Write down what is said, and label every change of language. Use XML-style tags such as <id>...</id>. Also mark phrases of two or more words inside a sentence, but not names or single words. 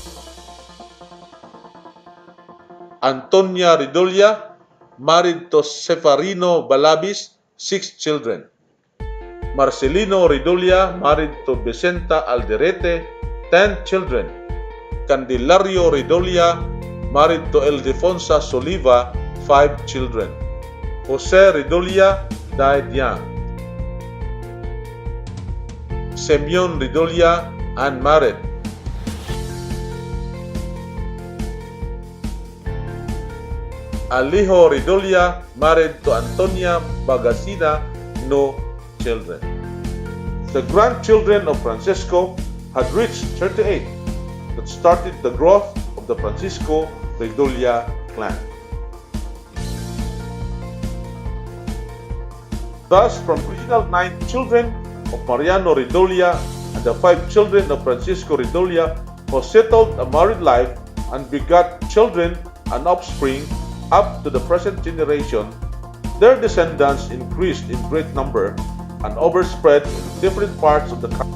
<en>Antonia Redulla, married to Seferino Balabis, 6 children. Marcelino Redulla, married to Vicenta Alderete, 10 children. Candelario Redulla, married to Ildefonsa Soliva, 5 children. Jose Redulla died young. Semyon Redulla, unmarried. Alijo Redulla, married to Antonia Bagasina, no children. The grandchildren of Francisco had reached 38, that started the growth of the Francisco Redulla clan. Thus, from original 9 children of Mariano Redulla and the 5 children of Francisco Redulla, who settled a married life and begot children and offspring up to the present generation, their descendants increased in great number and overspread in different parts of the</en>